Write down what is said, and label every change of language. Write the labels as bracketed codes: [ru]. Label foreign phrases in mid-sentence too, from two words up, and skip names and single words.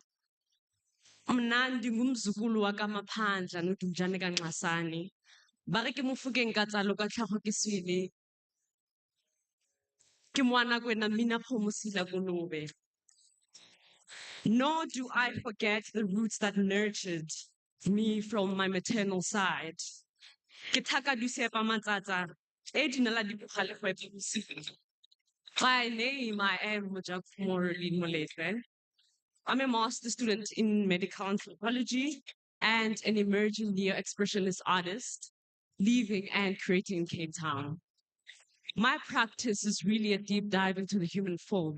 [xh] Mna ndingumzukulu wakamaphandla nodunjane kaNxasane. [tn] Ba re ke Mofokeng ka tsalo ka tlhago ke swele. Ke ngwana kwena Mmina Phomosila Kolobe. [en] Nor do I forget the roots that nurtured me from my maternal side. [tn] Ke Thaka Dusepa Matsatsa, e dinela dibogale go epa bosigo. [en] By name, I am Mojakumoroli Moletle. I'm a master's student in medical anthropology and an emerging neo-expressionist artist, living and creating in Cape Town. My practice is really a deep dive into the human form.